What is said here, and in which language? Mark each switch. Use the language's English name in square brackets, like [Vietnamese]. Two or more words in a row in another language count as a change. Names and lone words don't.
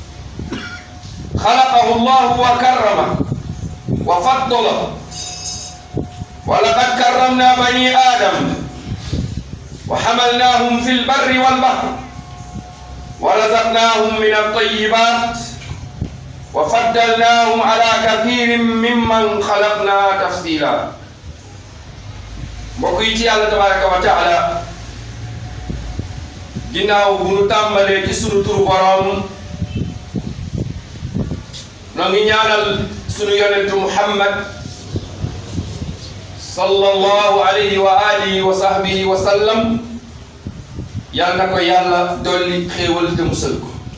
[Arabic] خلقه الله وكرمه وفضله، ولقد كرمنا بني آدم وحملناهم في البر والبحر ورزقناهم من الطيبات وفضلناهم على كثير ممن خلقنا تفصيلا. [Wolof] mbokk yi ci Yàlla [Arabic] تبارك وتعالى, [Wolof] ginnaaw bu nu tàmbalee ci sunu turu boroom, noo ngi ñaanal sunu yonentu Muhammad [Arabic] صلى الله عليه وعلى آله وصحبه وسلم, [Wolof] yal na ko Yàlla dolli xéewal te musal ko.